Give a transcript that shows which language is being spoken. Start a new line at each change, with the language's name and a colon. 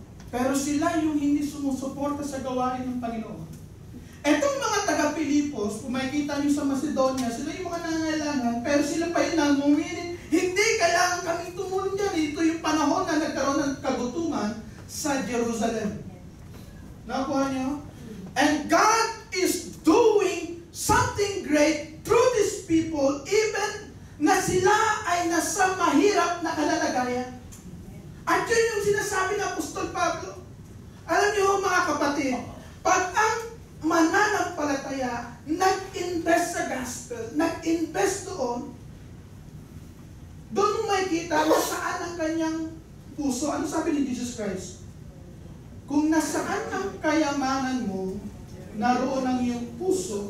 Filipino: Pero sila yung hindi sumusuporta sa gawain ng Panginoon. Etong mga taga-Pilipos, kung makikita nyo sa Macedonia, sila yung mga nangangailangan, pero sila pa yun ang humiling. Hindi kailangan kaming tumulong dyan. Ito yung panahon na nagkaroon ng kagutuman sa Jerusalem. Nakuha nyo?
English: And God is doing something great through these people, even
Filipino: na sila ay nasa mahirap na kalalagayan. At yun yung sinasabi ng Apostol Pablo. Alam niyo mga kapatid, pag ang mananampalataya nag-invest sa gospel, nag-invest doon mo makikita kung saan ang kanyang puso. Ano sabi ni Jesus Christ? Kung nasaan ang kayamanan mo, naroon ang iyong puso.